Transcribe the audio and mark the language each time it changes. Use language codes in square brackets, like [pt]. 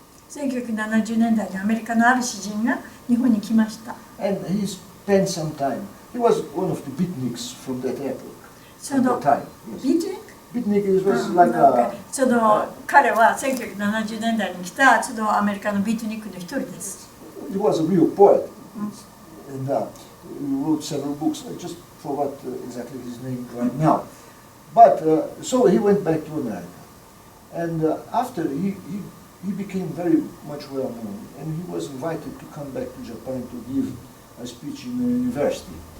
[ja] 1970年代にアメリカのある詩人が日本に来ました。 [en] And he spent some time. He was one of the beatniks from that epoch. [ja] そのビートニック [en] Beatnik was like a... [ja] その彼は1970年代に来たそのアメリカのビートニックの一人です。 [en] He was a real poet. And he wrote several books. I just forgot exactly his name right now. But so he went back to America. And after he became very much well known. And he was invited to come back to Japan to give a speech in a university.